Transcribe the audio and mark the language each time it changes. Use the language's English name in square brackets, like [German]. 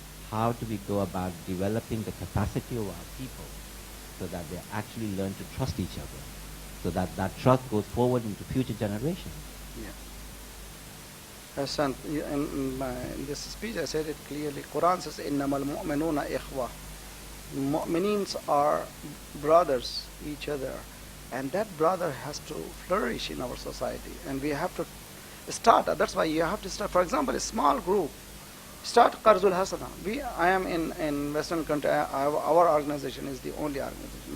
[English] How do we go about developing the capacity of our people so that they actually learn to trust each other, so that that trust goes forward into future generations? Yeah. In this speech I said it clearly. Quran says, [Arabic] إِنَّمَا الْمُؤْمِنُونَ إِخْوَةٌ. [English] Mu'minins are brothers, each other. And that brother has to flourish in our society. And we have to start. That's why you have to start. For example, a small group. Start Qarzul Hasana. I am in Western country. Our organization is the only organization.